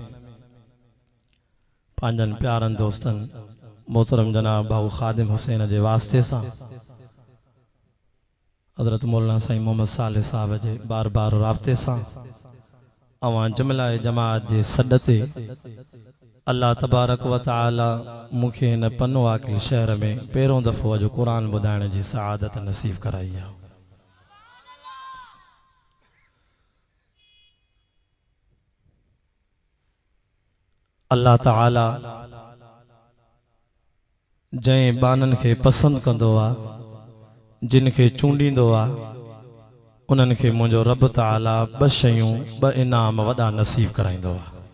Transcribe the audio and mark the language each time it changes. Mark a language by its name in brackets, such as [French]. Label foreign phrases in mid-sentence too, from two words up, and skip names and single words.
[Sindhi] पांजन प्यारन दोस्तन मोहतरम जनाब भाऊ खादिम हुसैन जे वास्ते सां हजरत मौलाना साईं मोहम्मद साले साहब जे बार बार राब्ते सां अवां जमलाए जमात जे सॾ ते [Arabic] الله تبارك وتعالى [Sindhi] मुखे हिन पनो आकिल शहर में पहिरों दफ़ो अॼु क़ुरान ॿुधाइण जी सआदत नसीब कराई आहे। अल्लाह ताला जंहिं बानन खे पसंद कंदो आहे जिन खे चूंडींदो आहे उन्हनि खे मुंहिंजो रब ताला 2 शयूं 2 इनाम वॾा नसीब कराईंदो आहे।